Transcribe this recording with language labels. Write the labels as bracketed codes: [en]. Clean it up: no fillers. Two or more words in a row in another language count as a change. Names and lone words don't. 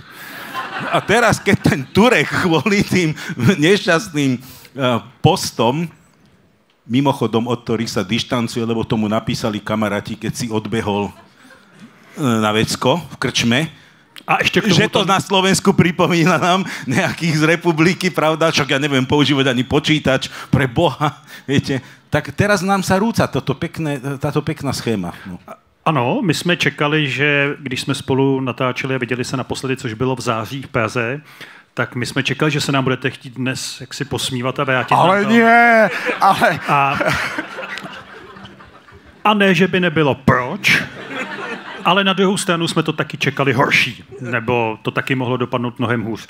[sk] A teraz, keď ten Turek kvôli tým nešťastným postom, mimochodom od ktorých sa dištancuje, lebo tomu napísali kamaráti, keď si odbehol na vecko v krčme, a ešte že to na Slovensku pripomína nám nejakých z republiky, pravda, však ja neviem používať ani počítač, pre Boha, viete. Tak teraz nám sa rúca táto pekná schéma. No. [cs] Ano, my jsme čekali, že když jsme spolu natáčeli a viděli se naposledy, což bylo v září v Praze, tak my jsme čekali, že se nám budete chtít dnes jaksi posmívat a vrátit. [sk] Ale nie, ale... [cs] A ne, že by nebylo proč, ale na druhou stranu jsme to taky čekali horší, nebo to taky mohlo dopadnout mnohem hůř.